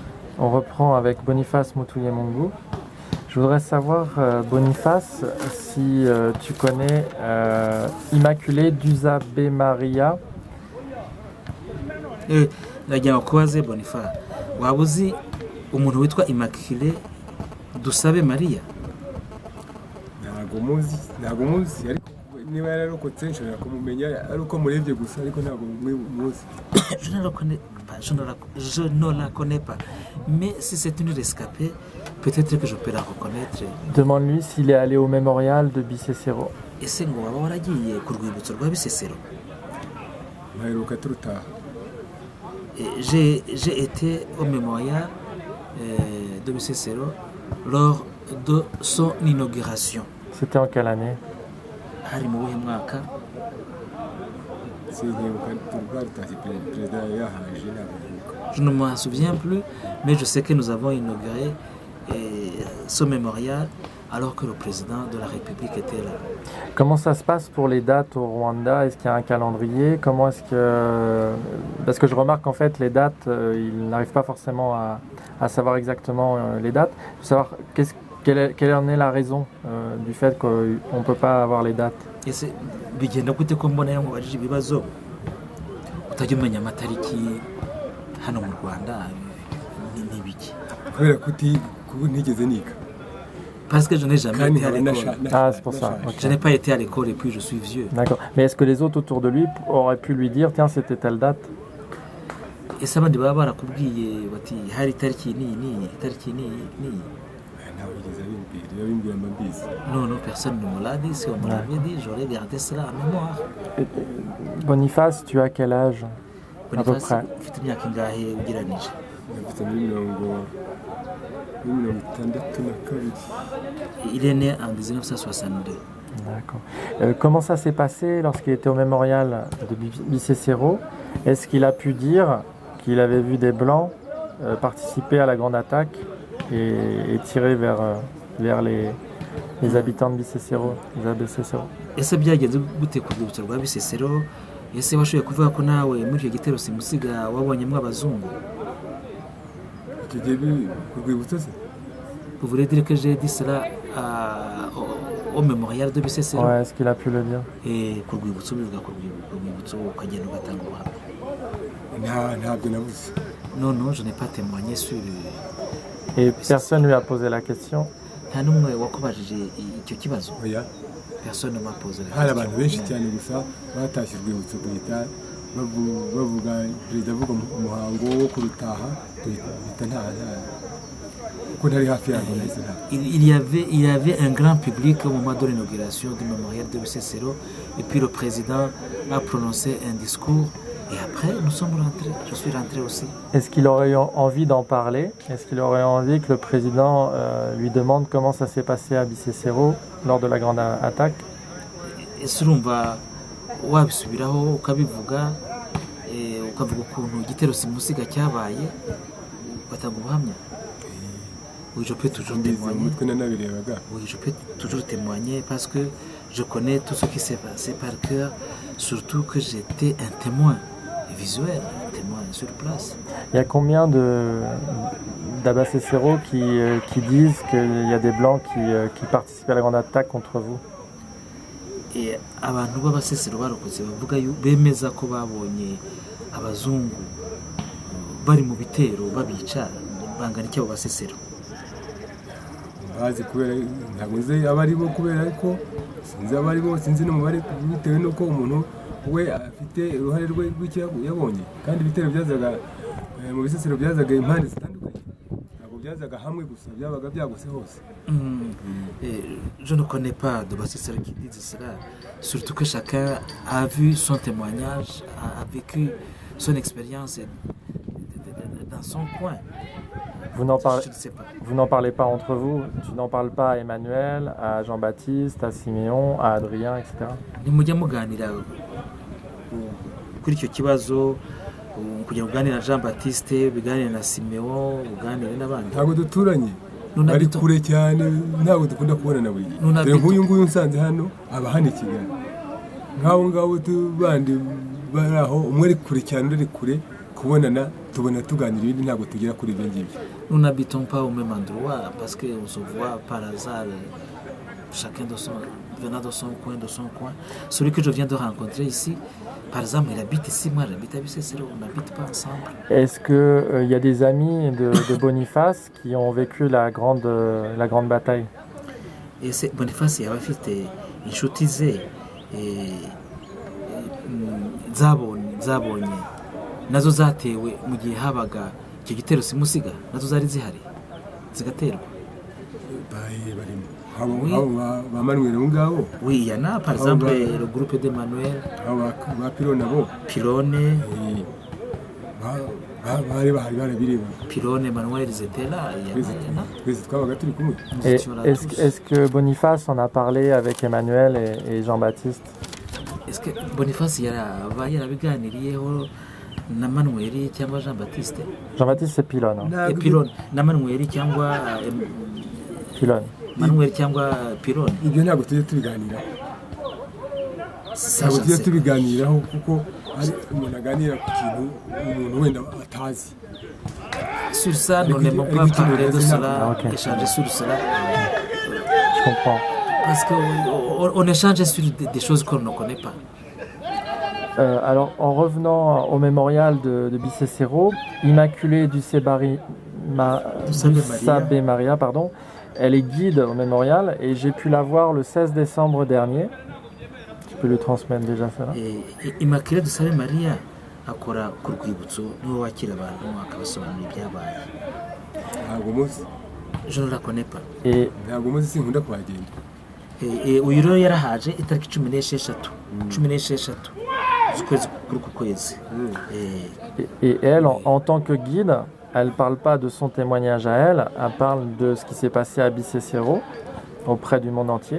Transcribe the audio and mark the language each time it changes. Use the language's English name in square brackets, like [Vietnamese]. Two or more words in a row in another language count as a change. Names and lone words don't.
[French] On reprend avec Boniface Mutuyempungu. Je voudrais savoir, Boniface, si tu connais Immaculée Dusabe Maria. [Kinyarwanda] Nagira ngo kubaze Boniface, waba uzi umuntu witwa Immaculée Dusabe Maria? ntabwo muzi ariko niba yararokotse nshobora kumumenya ari uko murebye gusa ariko ntabwo muzi. [French] Je ne la connais pas, mais si c'est une rescapée, peut-être que je peux la reconnaître. Demande-lui s'il est allé au mémorial de Bisesero. [Kinyarwanda] Ese ngo waba waragiye ku rwibutso rwa Bisesero? Mperuka turutaha. [French] J'ai été au mémorial de Bisesero lors de son inauguration. C'était en quelle année? [Kinyarwanda] Hari mu wuhe mwaka? [French] Je ne m'en souviens plus, mais je sais que nous avons inauguré ce mémorial alors que le président de la République était là. Comment ça se passe pour les dates au Rwanda? Est-ce qu'il y a un calendrier? Comment est-ce que... Parce que je remarque qu'en fait les dates, ils n'arrivent pas forcément à savoir exactement les dates. Je veux savoir quelle en est la raison du fait qu'on ne peut pas avoir les dates. [Kinyarwanda] Ese bigenda gute ko mbona yamubajije ibibazo utajya umenya amatariki hano mu Rwanda ni biki? Kubera kuba ntigeze niga. [French] Parce que je n'ai jamais été à l'école. Ah, c'est pour ça. Okay. Je n'ai pas été à l'école et puis je suis vieux. D'accord. Mais est-ce que les autres autour de lui auraient pu lui dire, tiens, c'était telle date? [Kinyarwanda] Ese abandi baba barakubwiye bati hari tariki ni tariki ni. [French] Non, personne ne me l'a dit. Si on me l'avait dit, j'aurais gardé cela en mémoire. Boniface, tu as quel âge? À peu près. Il est né en 1962. D'accord. Comment ça s'est passé lorsqu'il était au mémorial de Bisesero? Est-ce qu'il a pu dire qu'il avait vu des Blancs participer à la grande attaque et tirer vers les habitants de Bisesero, les Abesesero? [Kinyarwanda] Ese byagenze gute ku rwibutso rwa Bisesero? Ese washoboye kuvuga ko nawe muri icyo gitero simusiga wabonyemo abazungu? [French] Vous voulez dire que j'ai dit cela au mémorial de Bisesero? Ouais, est-ce qu'il a pu le dire? [Kinyarwanda] Et ku rwibutso bivuga ku rwibutso ukagenda ugatanga ubuhamya? [French] Non, je n'ai pas témoigné sur... Et personne ne lui a posé la question? [Kinyarwanda] Nta n'umwe wakubajije icyo kibazo? [French] Personne ne m'a posé la question. [Kinyarwanda] Hari abantu benshi cyane gusa batashye urwibutso guhita bavuga perezida avuga umuhango wo kurutaha guhita nta kuko ntari hafi yaho nahise nta. [French] Il y avait un grand public au moment de l'inauguration du mémorial de Bisesero et puis le président a prononcé un discours. Et après, nous sommes rentrés. Je suis rentré aussi. Est-ce qu'il aurait eu envie d'en parler? Est-ce qu'il aurait envie que le président lui demande comment ça s'est passé à Bisesero lors de la grande attaque? [Kinyarwanda] Ese urumva wabisubiraho ukabivuga ukavuga ukuntu igitero simusiga cyabaye ugatanga ubuhamya? [French] Oui, je peux toujours témoigner. Oui, je peux toujours témoigner parce que je connais tout ce qui s'est passé par cœur, surtout que j'étais un témoin visuel, un témoin sur place. Il y a combien d'Abesesero qui disent qu'il y a des Blancs qui participent à la grande attaque contre vous? [Kinyarwanda] Et abantu b'Abasesero barokotse bavuga bemeza ko babonye abazungu bari mu bitero babica bangana iki abo Basesero? Bazi kubera ntabwo nzi abaribo kubera ko sinzi abaribo sinzi n'umubare bitewe nuko umuntu we afite uruhare rwe rw'icyo yabonye kandi ibitero byazaga mu Bisesero byazaga impande zitandukanye ntabwo byazaga hamwe gusa byabaga byaguse hose. [French] Je ne connais pas de Basesero qui disent cela, surtout que chacun a vu son témoignage, a vécu son expérience dans son coin. Vous n'en parlez pas entre vous? Tu n'en parles pas à Emmanuel, à Jean-Baptiste, à Siméon, à Adrien, etc.? [Kinyarwanda] Nimujya muganira kuri icyo kibazo kugira uganira na Jean-Baptiste, biganire na Siméon, uganire n'abandi? Ntabwo duturanye, bari kure cyane, ntabwo dukunda kubonana buri gihe. Dore nk'uyu nguyu nsanze hano aba hano i Kigali, nk'abo ngabo bandi bari aho, umwe ari kure cyane undi ari kure kubonana tubona tuganira ibindi ntabwo tugera kuri ibyo ngibyo. [French] Nous n'habitons pas au même endroit parce qu'on se voit par hasard, chacun venant de son coin. Celui que je viens de rencontrer ici, par exemple, il habite ici, moi j'habite à Bicessero, on n'habite pas ensemble. Est-ce qu'il y a des amis de Boniface qui ont vécu la grande bataille? [Kinyarwanda] Et Boniface yaba afite inshuti ze zabonye nazo zatewe mu gihe habaga icyo gitero simusiga, nazo zari zihari zigaterwa. Barimo ba Manuel ngabo. [French] Oui, il y en a par exemple le groupe de Manuel, [Kinyarwanda] ba Pilone abo. Pilone, bari barabireba. Pilone, [French] Manuel, ils étaient là, il y en a. [Kinyarwanda] Twese twabaga turi kumwe. [French] Et est-ce que Boniface en a parlé avec Emmanuel et Jean-Baptiste? Est-ce que [Kinyarwanda] Boniface yarabiganiriyeho na Manuel cyangwa Jean-Baptiste? [French] Jean-Baptiste c'est Pilone. [Kinyarwanda] Et Pilone na Manuel cyangwa Pilone. Manuel cyangwa Pilone? Ibyo ntabwo tujye tubiganiraho. Ntabwo tujye tubiganiraho kuko ari umuntu aganira ku kintu umuntu wenda atazi. [French] Sur ça, nous n'aimons pas parler de cela, Ok. échanger sur cela, Je comprends. parce qu'on échange sur des choses qu'on ne connaît pas. Alors, en revenant au mémorial de Bicessero, Immaculée du Sabé Maria, pardon, elle est guide au mémorial et j'ai pu la voir le 16 décembre dernier. Tu peux lui transmettre déjà ça là. [Kinyarwanda] Immaculée Dusabe Maria akora ku rwibutso niwe wakira abantu akabasobanurira ibyabaye. Ntabwo muzi. [French] Je ne la connais pas. [Kinyarwanda] Ntabwo muzi sinkunda kuhagenda. Uyu rero yarahaje itariki 16 z'ukwezi kuri uku kwezi. [French] Et elle, en tant que guide, elle ne parle pas de son témoignage à elle, elle parle de ce qui s'est passé à Bicessero auprès du monde entier.